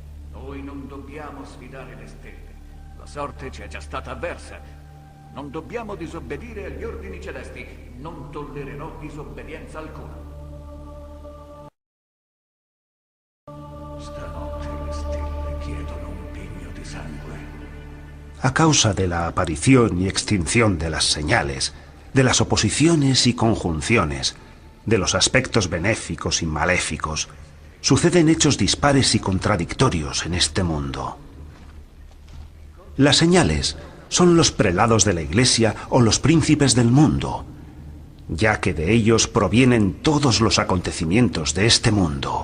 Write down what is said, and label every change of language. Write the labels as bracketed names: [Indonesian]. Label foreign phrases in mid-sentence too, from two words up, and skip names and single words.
[Italian] Noi non dobbiamo sfidare le stelle. La sorte ci è già stata avversa. Non dobbiamo disobbedire agli ordini celesti. Non tollererò disobbedienza alcuna. Stanotte le stelle chiedono un pigno di sangue. [Spanish] A causa de la aparición y extinción de las señales, de las oposiciones y conjunciones, de los aspectos benéficos y maléficos, suceden hechos dispares y contradictorios en este mundo. Las señales son los prelados de la Iglesia o los príncipes del mundo, ya que de ellos provienen todos los acontecimientos de este mundo.